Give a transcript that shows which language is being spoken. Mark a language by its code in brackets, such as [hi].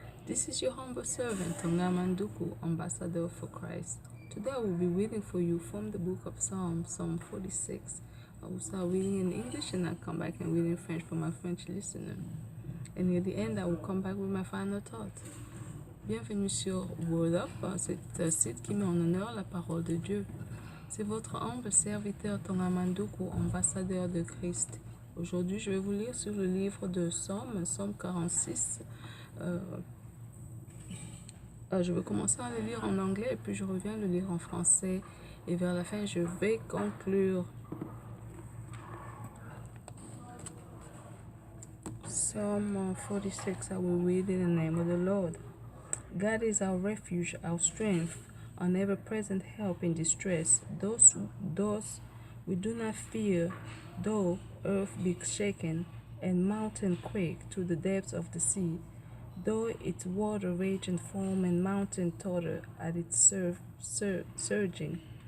[en] This is your humble servant, Tonga Manduku, Ambassador for Christ. Today I will be reading for you from the book of Psalms, Psalm 46. I will start reading in English and I'll come back and read in French for my French listener. And near the end, I will come back with my final thoughts. [fr] Bienvenue sur Word Up, c'est un site qui met en honneur la parole de Dieu. C'est votre humble serviteur Tonga Manduku, ambassadeur de Christ. Aujourd'hui, je vais vous lire sur le livre de Psaume 46. Je vais commencer à le lire en anglais et puis je reviens le lire en français. Et vers la fin, je vais conclure. [en] Psalm 46, I will read in the name of the Lord. God is our refuge, our strength, an ever-present help in distress. Those we do not fear, though earth be shaken, and mountain quake to the depths of the sea, though its water rage and foam, and mountain totter at its surging.